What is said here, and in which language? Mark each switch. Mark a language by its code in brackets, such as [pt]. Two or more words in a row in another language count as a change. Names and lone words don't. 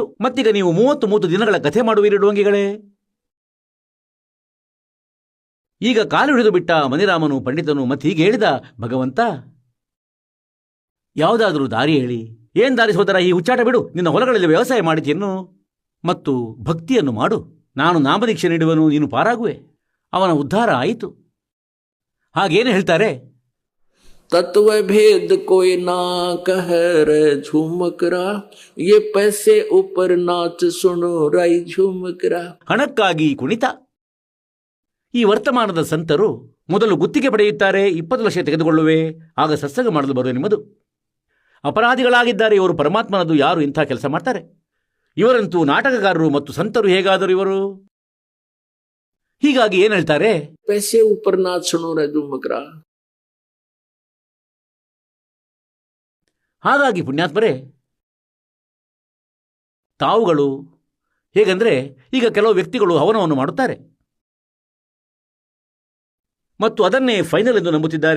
[kn] ಮತ್ತೀಗ ನೀವು 33 ದಿನಗಳ ಕಥೆ ಮಾಡುವಿರಿ ಡೋಂಗಿಗಳೇ. ಈಗ ಕಾಲು ಹಿಡಿದು ಬಿಟ್ಟ ಮನಿರಾಮನು ಪಂಡಿತನು ಮತ್ತೀಗ ಹೇಳಿದ, ಭಗವಂತ, ಯಾವುದಾದರೂ ದಾರಿ ಹೇಳಿ. ಏನ್ ದಾರಿ ಸೋದರ, ಈ ಹುಚ್ಚಾಟ ಬಿಡು. ನಿನ್ನ ಹೊಲಗಳಲ್ಲಿ ವ್ಯವಸಾಯ ಮಾಡಿ ತಿನ್ನು ಮತ್ತು ಭಕ್ತಿಯನ್ನು ಮಾಡು. ನಾನು ನಾಮದೀಕ್ಷೆ ನೀಡುವನು, ನೀನು ಪಾರಾಗುವೆ. ಅವನ ಉದ್ಧಾರ ಆಯಿತು. ಹಾಗೇನು ಹೇಳ್ತಾರೆ, [hi] तत्व भेद कोई ना कह रे झुमकरा ये पैसे ऊपर नाच सुनो राई झुमकरा. [kn] ಹಣಕ್ಕಾಗಿ ಕುಣಿತ. ಈ ವರ್ತಮಾನದ ಸಂತರು ಮೊದಲು ಗುತ್ತಿಗೆ ಪಡೆಯುತ್ತಾರೆ. 20 ಲಕ್ಷ ತೆಗೆದುಕೊಳ್ಳುವೆ, ಆಗ ಸತ್ಸಂಗ ಮಾಡಲು ಬರುವೆ ನಿಮ್ಮದು. ಅಪರಾಧಿಗಳಾಗಿದ್ದಾರೆ ಇವರು. ಪರಮಾತ್ಮನದು ಯಾರು ಇಂಥ ಕೆಲಸ ಮಾಡ್ತಾರೆ? ಇವರಂತೂ ನಾಟಕಗಾರರು ಮತ್ತು ಸಂತರು ಹೇಗಾದರು ಇವರು. ಹೀಗಾಗಿ ಏನ್ ಹೇಳ್ತಾರೆ, [hi] पैसे ऊपर नाच सुनो रे झुमकरा. [kn] ಹಾಗಾಗಿ ಪುಣ್ಯಾತ್ಮರೇ, ತಾವುಗಳು ಹೇಗಂದ್ರೆ ಈಗ ಕೆಲವು ವ್ಯಕ್ತಿಗಳು ಹವನವನ್ನು ಮಾಡುತ್ತಾರೆ ಮತ್ತು ಅದನ್ನೇ ಫೈನಲ್ ಎಂದು ನಂಬುತ್ತಿದ್ದಾರೆ.